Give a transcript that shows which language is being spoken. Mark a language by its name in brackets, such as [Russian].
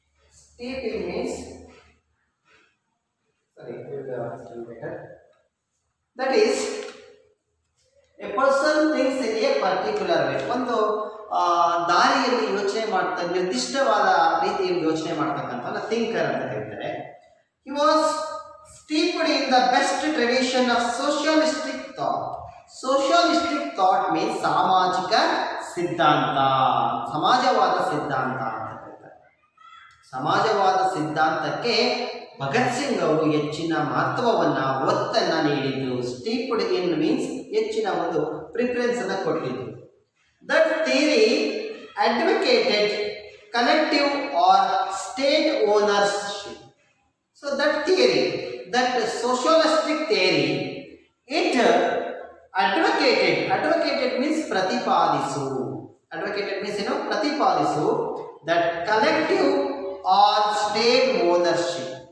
[English] Stephen means, sorry, it will understand better. That is, a person thinks in a particular way. [Kannada] ಒಂದು ದಾರಿಯಲ್ಲಿ ಯೋಚನೆ ಮಾಡ್ತಾ ನಿರ್ದಿಷ್ಟವಾದ ರೀತಿಯಲ್ಲಿ ಯೋಚನೆ ಮಾಡ್ತಕ್ಕಂಥ ಥಿಂಕರ್ ಅಂತ ಹೇಳ್ತಾರೆ. [English] He was steeped in the best tradition of socialistic thought. Socialistic thought means [Kannada] ಸಾಮಾಜಿಕ ಸಿದ್ಧಾಂತ, ಸಮಾಜವಾದ ಸಿದ್ಧಾಂತ ಅಂತ ಹೇಳ್ತಾರೆ. ಸಮಾಜವಾದ ಸಿದ್ಧಾಂತಕ್ಕೆ ಭಗತ್ ಸಿಂಗ್ ಅವರು ಹೆಚ್ಚಿನ ಮಹತ್ವವನ್ನ ಒತ್ತನ್ನ ನೀಡಿದ್ರು. [English] steeped in means [Kannada] ಹೆಚ್ಚಿನ ಒಂದು ಪ್ರಿಫರೆನ್ಸ್ ಅನ್ನ ಕೊಟ್ಟಿದ್ರು. [English] That theory advocated collective or state ownership. So that theory, that socialistic theory, it advocated means pratipadisu. Advocated means pratipadisu that collective or state ownership.